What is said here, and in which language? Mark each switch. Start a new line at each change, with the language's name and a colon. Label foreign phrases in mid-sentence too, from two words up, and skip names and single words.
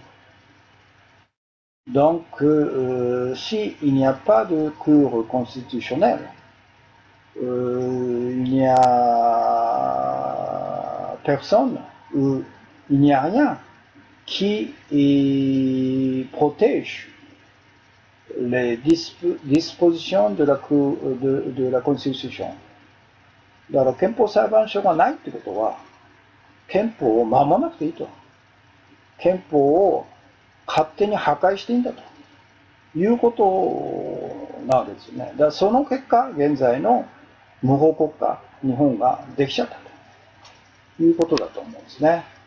French: Donc, s'il n'y a pas de Cour constitutionnelle, il n'y a personne, il n'y a rien qui protège les dispositions de la Constitution。
Japanese: だから憲法裁判所がないってことは、憲法を守らなくていいと。憲法を勝手に破壊していいんだということなわけですよね。だからその結果、現在の無法国家、日本ができちゃったということだと思うんですね。